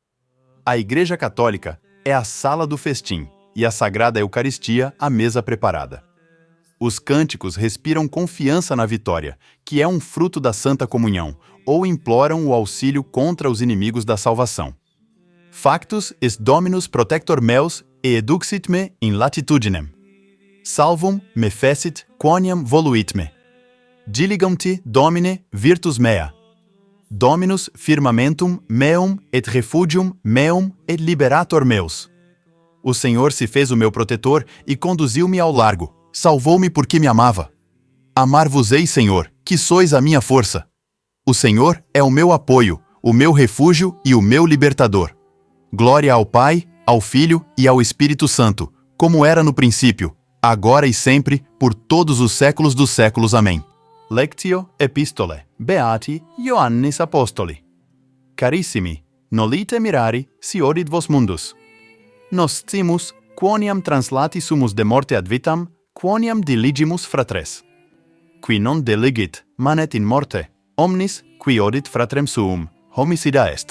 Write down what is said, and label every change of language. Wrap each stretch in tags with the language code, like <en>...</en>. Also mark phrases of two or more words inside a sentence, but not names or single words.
<pt>A Igreja Católica é a sala do festim e a Sagrada Eucaristia a mesa preparada. Os cânticos respiram confiança na vitória, que é um fruto da Santa Comunhão, ou imploram o auxílio contra os inimigos da salvação.</pt> <la>Factus est Dominus protector meus et eduxit me in latitudinem. Salvum me fecit quoniam voluit me. Diligam te, Domine, virtus mea. Dominus firmamentum meum et refugium meum et liberator meus.</la> <pt>O Senhor se fez o meu protetor e conduziu-me ao largo. Salvou-me porque me amava. Amar-vos-ei, Senhor, que sois a minha força. O Senhor é o meu apoio, o meu refúgio e o meu libertador. Glória ao Pai, ao Filho e ao Espírito Santo, como era no princípio, agora e sempre, por todos os séculos dos séculos. Amém.</pt> <la>Lectio Epistolae Beati Ioannis Apostoli. Carissimi, nolite mirari si orit vos mundus. Nos scimus, quoniam translati sumus de morte ad vitam, quoniam diligimus fratres. Qui non deligit, manet in morte, omnis, qui odit fratrem suum, homicida est.</la>